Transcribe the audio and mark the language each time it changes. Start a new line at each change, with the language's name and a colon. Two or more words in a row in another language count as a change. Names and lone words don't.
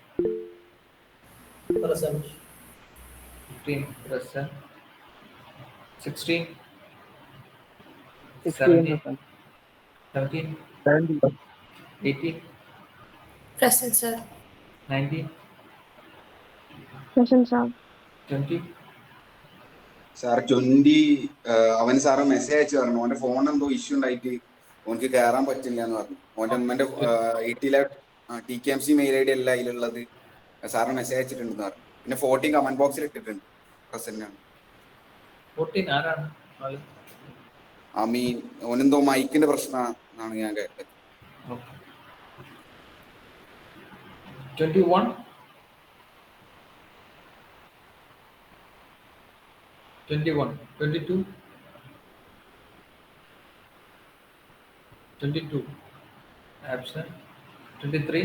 English: Present. 15 present. 16. 16%. 17. 17. 17. 18. Present, sir. 19. Present, sir. 20.
Malayalam: സാർ 20 അവന് സാറ് മെസ്സേജ് അയച്ചു പറഞ്ഞു ഓന്റെ ഫോൺ എന്തോ ഇഷ്യൂ ഉണ്ടായിട്ട് ഓനക്ക് കയറാൻ പറ്റില്ല എന്ന് പറഞ്ഞു. ഓന്റെ ഉമ്മന്റെ 80 TKMC
English: mail ID
Malayalam: അല്ല അതിലുള്ളത്. സാറിന് മെസ്സേജ് അയച്ചിട്ടുണ്ടെന്ന് പറഞ്ഞു. പിന്നെ 14
English: comment box
Malayalam: ഇട്ടിട്ടുണ്ട്. പ്രസന്റ് ആണ്. 14 ആരാണ് ആള്? മീൻ ഓനെന്തോ മൈക്കിന്റെ പ്രശ്നമാണ് ഞാൻ കേട്ടത്.
English: Okay. 21. 21. 22. 22. Absent. 23.